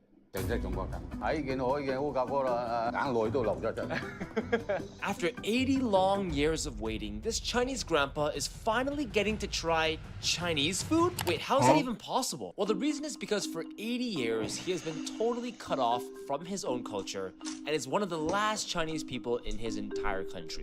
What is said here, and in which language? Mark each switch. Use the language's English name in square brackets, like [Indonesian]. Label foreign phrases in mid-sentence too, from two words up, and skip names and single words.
[Cantonese] 正式中國人睇見我已經好夾波啦，眼淚都流咗出嚟。 [English] After 80 long years of waiting, this Chinese grandpa is finally getting to try Chinese food? Wait, how is that even possible? Well, the reason is because for 80 years, he has been totally cut off from his own culture and is one of the last Chinese people in his entire country.